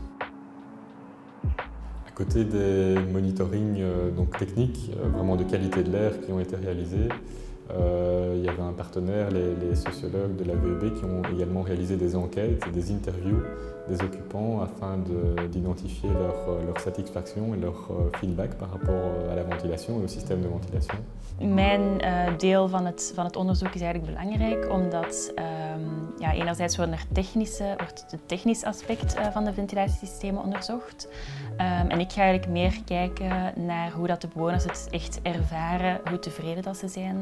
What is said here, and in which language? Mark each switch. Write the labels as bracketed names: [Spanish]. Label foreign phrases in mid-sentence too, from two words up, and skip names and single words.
[French] À côté des monitorings donc techniques, vraiment de qualité de l'air qui ont été réalisés, il y avait un partenaire, les sociologues de la VEB, qui ont également réalisé des enquêtes et des interviews des occupants afin d'identifier leur satisfaction et leur feedback par rapport à la ventilation et au système de ventilation. [Dutch] Mijn deel van het onderzoek is eigenlijk belangrijk omdat enerzijds wordt het technisch aspect van de ventilatiesystemen onderzocht. En ik ga eigenlijk meer kijken naar hoe dat de bewoners het echt ervaren, hoe tevreden dat ze zijn.